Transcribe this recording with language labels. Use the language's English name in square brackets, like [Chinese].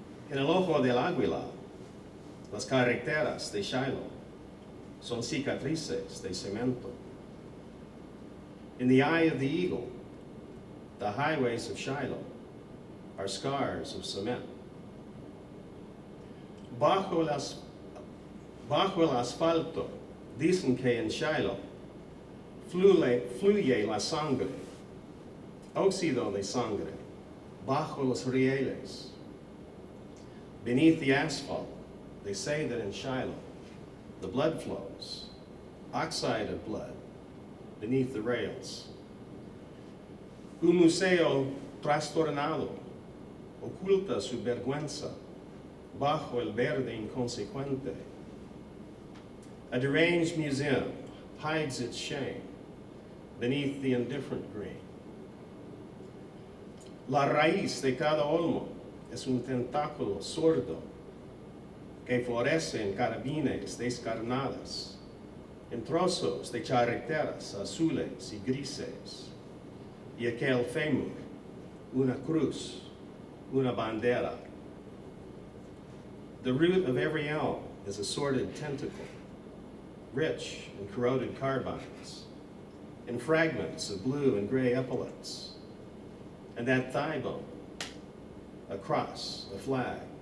[Spanish] En el ojo del águila, las carreteras de Shiloh son cicatrices de cemento. [English] In the eye of the eagle, the highways of Shiloh are scars of cement. [Spanish] Bajo el asfalto, dicen que en Shiloh fluye la sangre, óxido de sangre, bajo los rieles. [English] Beneath the asphalt, they say that in Shiloh, the blood flows, oxide of blood, beneath the rails. [Spanish] Un museo trastornado oculta su vergüenza bajo el verde inconsecuente. [English] A deranged museum hides its shame beneath the indifferent green. [Spanish] La raíz de cada olmo es un tentáculo sordo que florece en carabines descarnadas, en trozos de charreteras azules y grises, y aquel fémur, una cruz, una bandera. [English] The root of every elm is a sordid tentacle, rich in corroded carbines, in fragments of blue and gray epaulets, and that thigh bone, a cross, a flag.